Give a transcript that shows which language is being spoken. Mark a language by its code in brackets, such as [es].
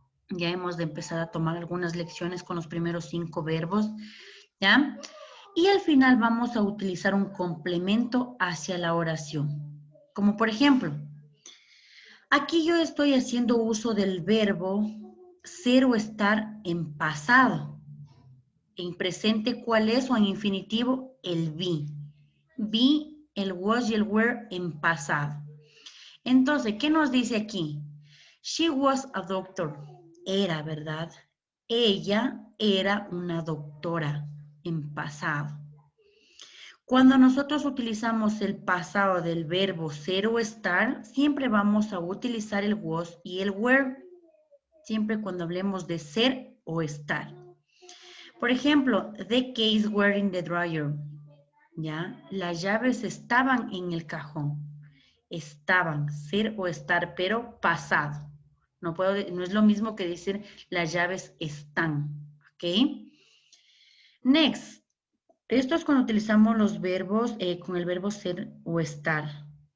[es] Ya hemos de empezar a tomar algunas lecciones con los primeros 5 verbos, ¿ya? Y al final vamos a utilizar un complemento hacia la oración. Como por ejemplo, aquí yo estoy haciendo uso del verbo ser o estar en pasado. En presente, ¿cuál es? O en infinitivo, el be. Be, el was y el were en pasado. Entonces, ¿qué nos dice aquí? [en] She was a doctor. [es] Era, ¿verdad? Ella era una doctora en pasado. Cuando nosotros utilizamos el pasado del verbo ser o estar, siempre vamos a utilizar el was y el were. Siempre cuando hablemos de ser o estar. Por ejemplo, [en] the keys were in the dryer. [es] ¿Ya? Las llaves estaban en el cajón. Estaban, ser o estar, pero pasado. No es lo mismo que decir las llaves están. ¿Ok? Next. Esto es cuando utilizamos los verbos con el verbo ser o estar.